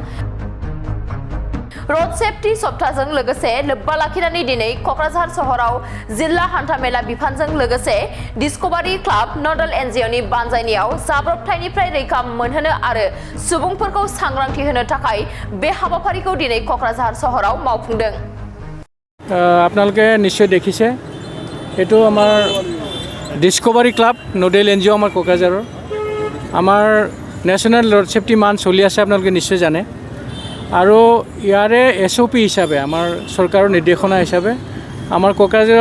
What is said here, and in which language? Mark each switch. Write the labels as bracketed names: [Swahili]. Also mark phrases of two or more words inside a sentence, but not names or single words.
[English] road safety [Bodo] सप्ताहजों लोगोसे लोब्बा लाखिनानै दिनै कक्राझार सहराव जिल्ला हान्थामेला बिफानजों लोगोसे डिस्कभारी क्लाब नडल एनजिअनि बानजायनायाव जाब्रबथायनिफ्राय रैखा मोनहोनो आरो सुबुंफोरखौ सांग्रांथि होनो थाखाय बे हाबाफारिखौ दिनै कक्राझार सहराव मावफुंदों [Assamese] আপোনালোকে নিশ্চয় দেখিছে এটো আমাৰ ডিস্কভাৰী ক্লাব নডেল এনজিঅ আমাৰ কোকৰাঝাৰৰ আমাৰ [English] national road safety [Assamese] মান চলি আছে আপোনালোকে নিশ্চয় জানে আৰু ইয়াৰে এছঅপি হিচাপে আমাৰ চৰকাৰৰ নিৰ্দেশনা হিচাপে আমাৰ কোকৰাঝাৰত